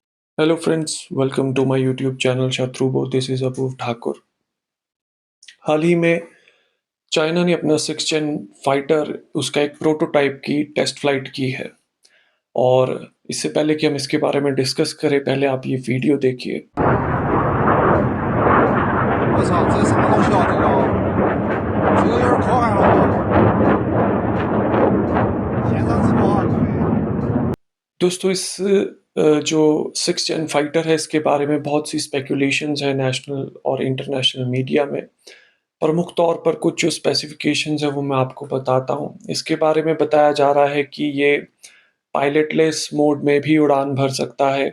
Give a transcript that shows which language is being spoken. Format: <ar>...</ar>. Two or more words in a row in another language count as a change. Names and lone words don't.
<en>Hello friends, welcome to my YouTube channel Shatrubho. This is Apoorv ठाकुर।</en> <hi>हाल ही में चाइना ने अपना</hi> <en>6th gen fighter</en> <hi>उसका एक प्रोटोटाइप की</hi> <en>test flight</en> <hi>की है और इससे पहले कि हम इसके बारे में डिस्कस करें, पहले आप ये वीडियो देखिए।</hi> <zh>我操，这啥东西啊？这个有点可爱了。现场直播啊，各位。</zh> <hi>दोस्तों जो</hi> <en>6th gen fighter</en> <hi>है इसके बारे में बहुत सी स्पेकुलेशंस है नेशनल और</hi> <en>international media</en> <hi>में। प्रमुख तौर पर कुछ जो स्पेसिफिकेशंस है वो मैं आपको बताता हूँ। इसके बारे में बताया जा रहा है कि ये</hi> <en>pilotless mode</en> <hi>में भी उड़ान भर सकता है।</hi>